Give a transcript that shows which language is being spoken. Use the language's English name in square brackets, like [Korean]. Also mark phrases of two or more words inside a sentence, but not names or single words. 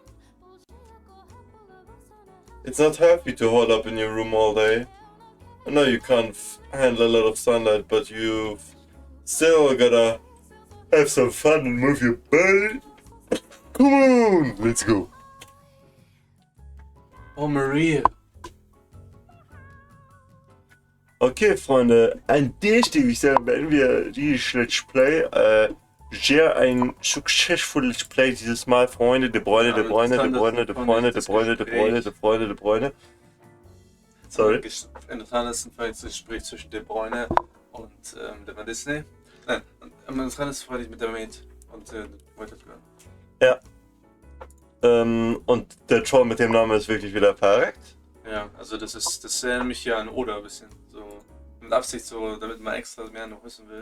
[English] It's not happy to hold up in your room all day. I know you can't handle a lot of sunlight, but you've still gotta have some fun and move your body. Come on, let's go. Oh, Maria. [German] Okay, Freunde, an der Stelle würde ich sagen, beenden wir dieses Let's Play. Sehr ein successful Let's Play dieses Mal, Freunde. De Bruyne, De Bruyne, De Bruyne, De Bruyne, De Bruyne, De Bruyne, De Bruyne, De Bruyne. Sorry. Interessant ist ein Gespräch zwischen De Bruyne und der Van Disney. Nein, interessant ist freilich mit der Maid und weiterzuhören. Ja. Und der Troll mit dem Namen ist wirklich wieder verreckt. Ja, also das erinnert mich ja an Oda ein bisschen. So mit Absicht so, damit man extra mehr noch wissen will.